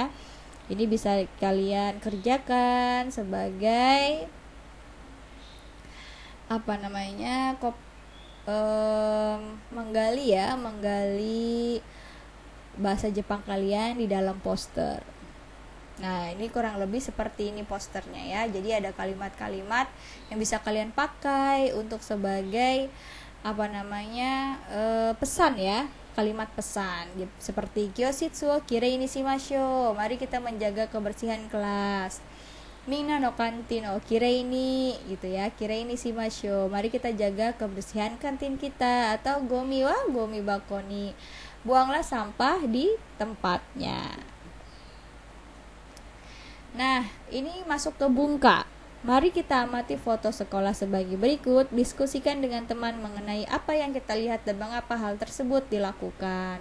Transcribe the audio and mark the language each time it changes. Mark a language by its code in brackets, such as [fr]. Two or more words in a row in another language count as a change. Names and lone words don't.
[id] Ini bisa kalian kerjakan sebagai menggali bahasa Jepang kalian di dalam poster. Nah, ini kurang lebih seperti ini posternya ya. Jadi ada kalimat-kalimat yang bisa kalian pakai untuk sebagai pesan ya, kalimat pesan seperti [ja] 教室をきれいにしましょう, [id] mari kita menjaga kebersihan kelas. [ja] みんなのカンティンをきれいに, [id] gitu ya, [ja] きれいにしましょう, [id] mari kita jaga kebersihan kantin kita. [ja] Atau ごみはごみ箱に, [id] buanglah sampah di tempatnya. Nah, ini masuk ke bungka. Mari kita amati foto sekolah sebagai berikut. Diskusikan dengan teman mengenai apa yang kita lihat dan mengapa hal tersebut dilakukan.